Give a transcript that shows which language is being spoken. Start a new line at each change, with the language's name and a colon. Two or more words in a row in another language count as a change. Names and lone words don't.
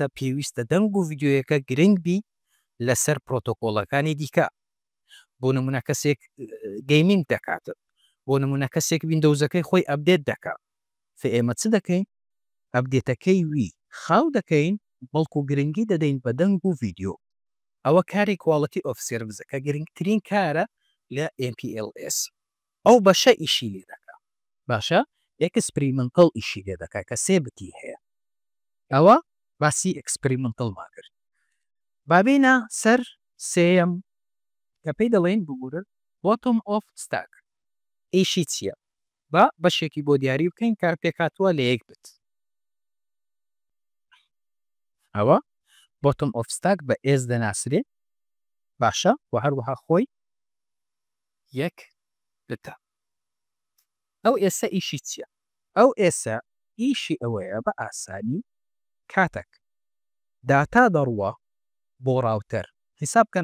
Central Kurdish: پێویستە دەنگ و ڤیددیۆیەکە گرنگ بی لەسەر پرۆتۆکۆڵەکانی دیکە بۆ نمونە کەسێک گەیمینگ دەکاتن بۆ نمونە کەسێک ویندۆزەکەی خۆی ئەپدێت دەکات ئێمە چ دەکەین ئەپدێتەکەی وی خاو دەکەین بەڵکو گرنگی دەدەین بە دەنگ و ڤیددیۆ ئەوە کاری
English: quality of service
Central Kurdish: کە گرنگترین کارە لە MPLS ئەو بەشە ئیشی لێ دەکا باشە ئێکسپریمنتڵ ئیشی لێ دەکا کە سێ بتی هەیە ئەوە باسی ئەکسپریمنتڵ کرد بابینە سەر سێم کە پێی دەڵێن بگورن
English: bottom of stack
Central Kurdish: ئیشی چییە بە بەشێکی بۆ دیاری بکەین کار پێکاتوە لە یەک بت ئەوە
English: bottom of stack
Central Kurdish: بە ئێز دەناسرێت باشە و هەروەها خۆی یەک بتە ئەو ئێستا ئیشی چییە ئەو ئێستا ئیشی ئەوەیە بە ئاسانی کاتێک داتا دەڕوە بۆ ڕاوتەر حیساب بکەن